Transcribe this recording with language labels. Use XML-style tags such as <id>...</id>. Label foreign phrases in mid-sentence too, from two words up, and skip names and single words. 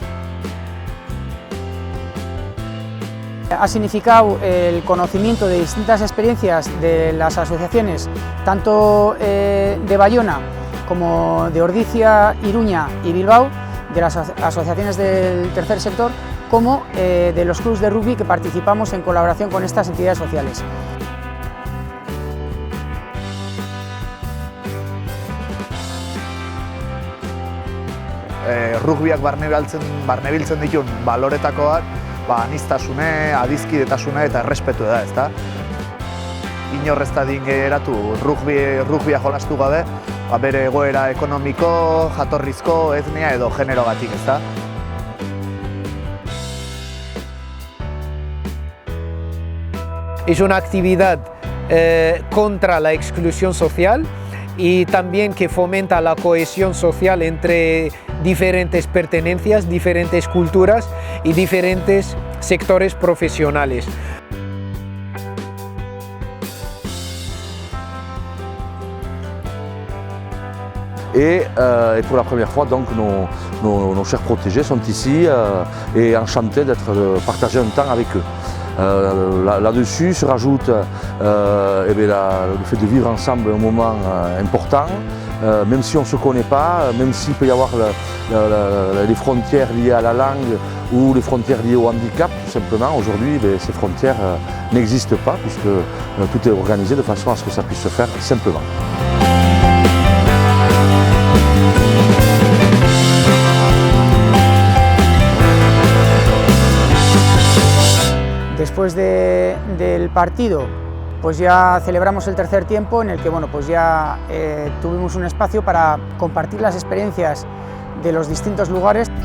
<es>Ha significado el conocimiento de distintas experiencias de las asociaciones, tanto de Bayona como de Ordizia, Iruña y Bilbao, de las asociaciones del tercer sector, como de los clubes de rugby que participamos en colaboración con estas entidades sociales.</es> <eu>Rugbyak barnebiltzen dituen baloretako bat, aniztasune, adiskidetasune eta errespetu da, ezta? Inor ez dadin geratu rugbia jolastu gabe, bere egoera ekonomiko, jatorrizko, etnia edo generogatik, ezta?</eu> <es>Es una actividad contra la exclusión social y también que fomenta la cohesión social entre diferentes pertenencias, diferentes culturas y diferentes sectores profesionales.</es> <fr>Et pour la première fois, donc, nos chers protégés sont ici et enchantés d'être partager un temps avec eux. Là-dessus se rajoute le fait de vivre ensemble un moment important, même si on ne se connaît pas, même s'il peut y avoir les frontières liées à la langue ou les frontières liées au handicap, tout simplement. Aujourd'hui, ces frontières n'existent pas puisque tout est organisé de façon à ce que ça puisse se faire simplement.</fr> <es>Después del partido, pues ya celebramos el tercer tiempo en el que pues ya tuvimos un espacio para compartir las experiencias de los distintos lugares.</es>